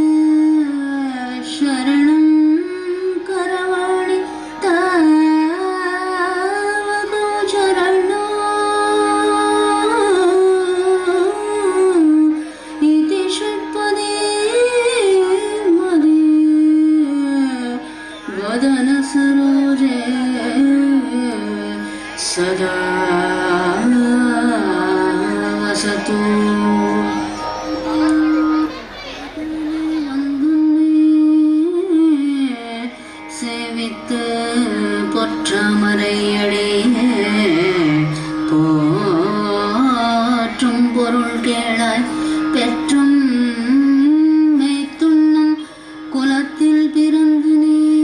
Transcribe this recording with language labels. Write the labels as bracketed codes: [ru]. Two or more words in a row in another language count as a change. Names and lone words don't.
[sa] शरणं करवाणि तावको चरणो इति षट्पदे मदे वदन सरोजे सदा वसतु [ta] சேவித்து பொற்றமரையடியே போற்றும் பொருள் கேளாய் பெற்றும் மெய்த்துண்ணும் குலத்தில் பிறந்து நீ